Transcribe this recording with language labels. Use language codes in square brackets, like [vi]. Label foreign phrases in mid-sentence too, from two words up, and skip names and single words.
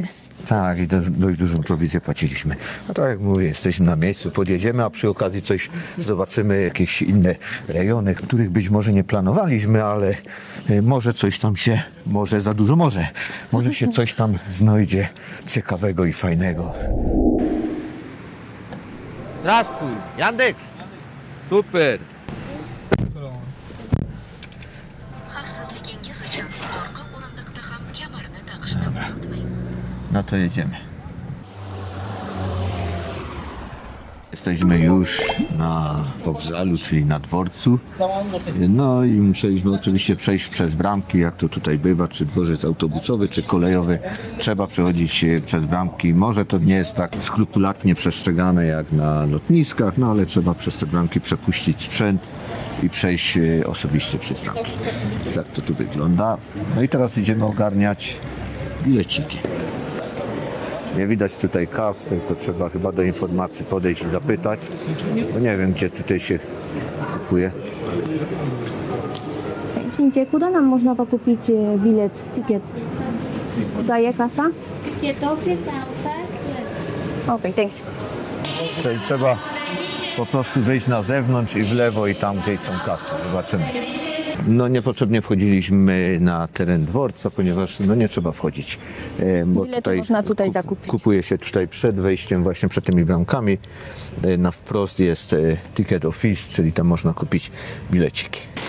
[pl] Tak, i dość dużą prowizję płaciliśmy. A tak jak mówię, jesteśmy na miejscu, podjedziemy, a przy okazji coś zobaczymy, jakieś inne rejony, których być może nie planowaliśmy, ale może coś tam się, może za dużo może się coś tam znajdzie ciekawego i fajnego. [ru] Здравствуй, Яндекс. [pl] Super. [uz] Xavfsizligingiz uchun orqa o'rindiqda ham kamarni taqishni unutmang. [pl] No to jedziemy. Jesteśmy już na wokzalu, czyli na dworcu. No i musieliśmy oczywiście przejść przez bramki, jak to tutaj bywa, czy dworzec autobusowy, czy kolejowy. Trzeba przechodzić przez bramki. Może to nie jest tak skrupulatnie przestrzegane jak na lotniskach, no ale trzeba przez te bramki przepuścić sprzęt i przejść osobiście przez bramki. Tak to tu wygląda. No i teraz idziemy ogarniać bileciki. Nie widać tutaj kas, tylko trzeba chyba do informacji podejść i zapytać. Bo nie wiem, gdzie tutaj się kupuje. [ru] Извините, куда нам можно покупить билет, тикет? [pl] Daje kasa? Okej, [en] thank you. [pl] Czyli trzeba po prostu wyjść na zewnątrz i w lewo i tam gdzieś są kasy. Zobaczymy. No niepotrzebnie wchodziliśmy na teren dworca, ponieważ nie trzeba wchodzić. Bo Bilety można tutaj zakupić. Kupuje się tutaj przed wejściem, właśnie przed tymi bramkami. Na wprost jest [en] ticket office, [pl] czyli tam można kupić bileciki.